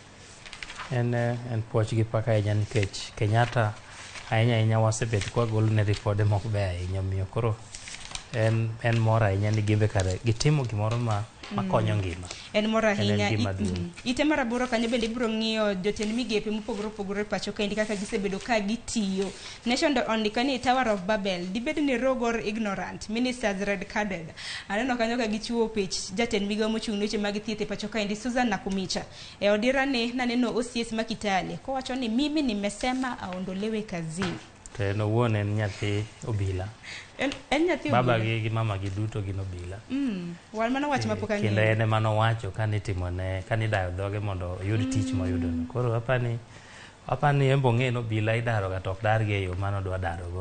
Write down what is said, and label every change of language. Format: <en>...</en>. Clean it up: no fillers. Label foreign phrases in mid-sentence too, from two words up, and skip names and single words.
<luo>En puoch gi pak ahinya nikech Kenyatta ahinya wasebet kwa golo ne ripode mok be ahinya, miyo koro en mor ahinya ni gimbe kare gitimo gimoro makonyo ngima. En mor ahinya. Ite mar 8 kanyo bende ibiro ng'iyo jotend migepe mopogore opogore pacho kaendi kaka gisebedo ka gitiyo.</luo> <en>Nation</en> <luo>ondika ni</luo> <en>Tower of Babel</en> <luo>dibed ni</luo> <en>rogue or ignorant, ministers red carded.</en> <luo>Aneno kanyo ka gichiwo pich jatend migao mochung' ne weche mag thieth e pacho kaendi Susan Nakumicha. E odira ne naneno OCS ma Kitale kowacho ni</luo> <sw>mimi nimesema aondolewe kazini.</sw> <luo>To en owuon en nyathi obila. En nyathi obila. Baba gi mama gi duto gin obila. Wal mano wach mapok ang'eyo. Kendo en ema nowacho kanitimone kanidayo dhoge mondo oyud tich moyudono. Koro apani embo ng'e obila idaro ga tok dar gi e yo mano dwa daro go.</luo>